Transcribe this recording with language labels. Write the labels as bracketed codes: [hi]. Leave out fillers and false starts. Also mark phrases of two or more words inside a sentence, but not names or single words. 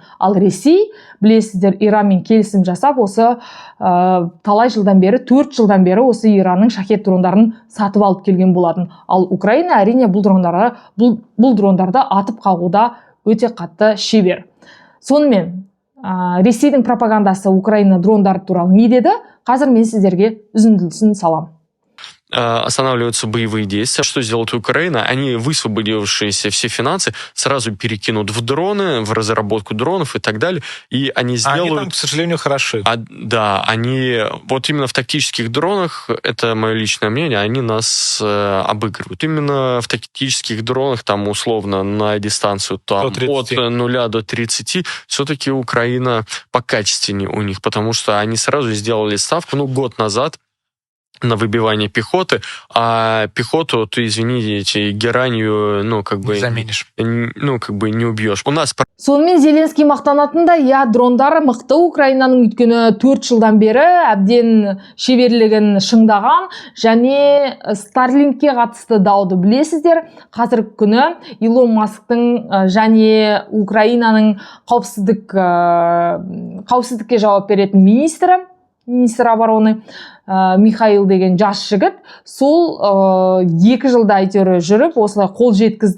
[kk] Ал Ресей, білесіздер, Иранмен келісім жасап, осы талай жылдан бері, 4 жылдан бері осы Иранның Шахет дрондарын сатып алып келген болатын. Ал Украина әрине бұл дрондарды атып қағуда өте қатты шебер. Сонымен Ресейдің пропагандасы Украина дрондары туралы не деді? Қазір мен сіздерге үзіндісін салам. [ru] Останавливаются боевые действия. Что сделает Украина? Они, высвободившиеся все финансы, сразу перекинут в дроны, в разработку дронов и так далее. И они сделают... Они там, к сожалению, хороши. Да, они вот именно в тактических дронах, это мое личное мнение, они нас обыгрывают. Именно в тактических дронах, там условно на дистанцию там, от 0 до 30, все-таки Украина покачественнее у них, потому что они сразу сделали ставку, год назад, на выбивание пехоты, а пехоту ты, извините, геранью, не заменишь. Не убьешь. У нас... [kk] Сонымен Зеленский мақтанатында, дрондары мықты, Украинаның өйткені 4 жылдан бері әбден шеберлігін шыңдаған, және Starlinkке қатысты дауды білесіздер. Қазіргі күні Илон Масктың және Украинаның қауіпсіздікке жауап беретін [ru] министр обороны [kk] Михаил деген жас жігіт, сол 2 жылда әйтеуір жүріп, осылай қол жеткізді.